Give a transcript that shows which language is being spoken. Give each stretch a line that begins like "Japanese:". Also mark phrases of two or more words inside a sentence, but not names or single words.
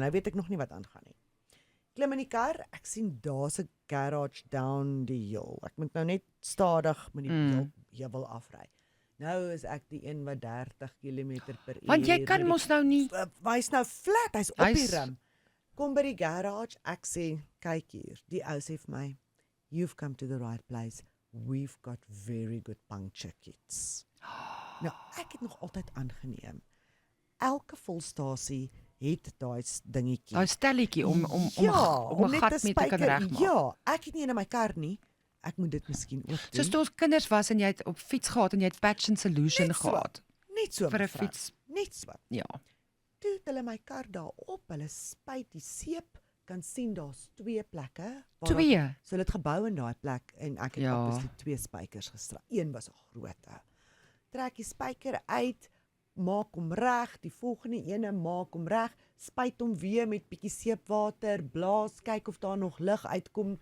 Afrikaans: Nou weet ek nog nie wat aangaan nie. Klim in die kar, ek sien daar's 'n garage down die hill. Ek moet nou net stadig met die heuwel afry. Nou is ek die een wat 30 km/h. Want jy kan mos nou nie. Hy's nou flat, hy's op die Hy's- rim. Kom by die garage, ek sê, kyk hier. Die ou sê vir my,
English: "You've come to the right place. We've got very good puncture kits."
Afrikaans: Nou, ek het nog altyd aangeneem elke volstasie het daai dingetjie. Daai stelletjie om om 'n net gat mee te kan regmaak. Ja, ek het nie een in my kar nie. Ek moet dit miskien ook doen. Soos toe ons kinders was en jy het op fiets gehad en jy het
English: patch and solution
Afrikaans: Net so. gehad Net so vir 'n mevrou. fiets. Net so. Ja. Toe het hulle my kar daarop, hulle spuit die seep, kan sien daar's 2 plekke. waar 2. So hulle het gebou in daai plek en ek het Ja. obviously 2 spykers gestraal. Een was 'n grootte. Trek die spyker uit, maak hom reg, die volgende ene maak hom reg, spuit hom weer met bietjie seepwater, blaas, kyk of daar nog lug uitkom.